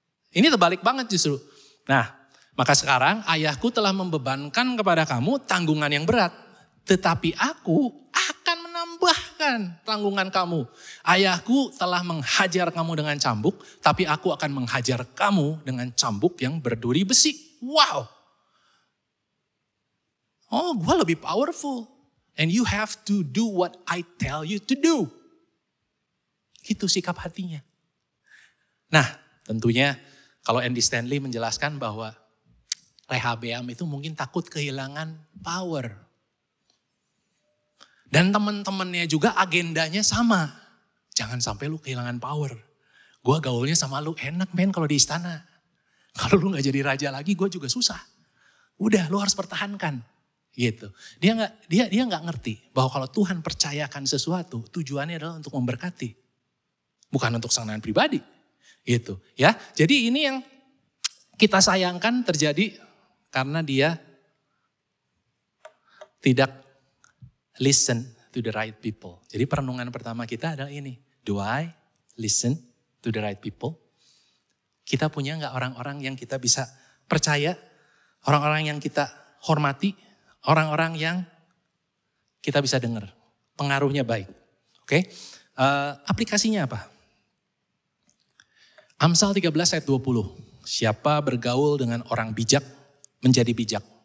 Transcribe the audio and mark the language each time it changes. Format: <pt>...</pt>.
<id>Ini terbalik banget justru. Nah, maka sekarang ayahku telah membebankan kepada kamu tanggungan yang berat. Tetapi aku akan menambahkan tanggungan kamu. Ayahku telah menghajar kamu dengan cambuk, tapi aku akan menghajar kamu dengan cambuk yang berduri besi. Wow. Oh, gue lebih powerful.</id> <en>And you have to do what I tell you to do.</en> <id>Itu sikap hatinya. Nah, tentunya kalau Andy Stanley menjelaskan bahwa Rehabeam itu mungkin takut kehilangan power. Dan teman-temannya juga agendanya sama. Jangan sampai lu kehilangan power. Gue gaulnya sama lu enak men kalau di istana. Kalau lu gak jadi raja lagi gue juga susah. Udah lu harus pertahankan. Gitu. Dia nggak ngerti bahwa kalau Tuhan percayakan sesuatu, tujuannya adalah untuk memberkati, bukan untuk kesenangan pribadi. Gitu, ya. Jadi ini yang kita sayangkan terjadi karena dia tidak</id> <en>listen to the right people.</en> <id>Jadi perenungan pertama kita adalah ini.</id> <en>Do I listen to the right people?</en> <id>Kita punya nggak orang-orang yang kita bisa percaya, orang-orang yang kita hormati? Orang-orang yang kita bisa dengar, pengaruhnya baik. Oke, aplikasinya apa? Amsal 13 ayat 20. Siapa bergaul dengan orang bijak menjadi bijak.</id>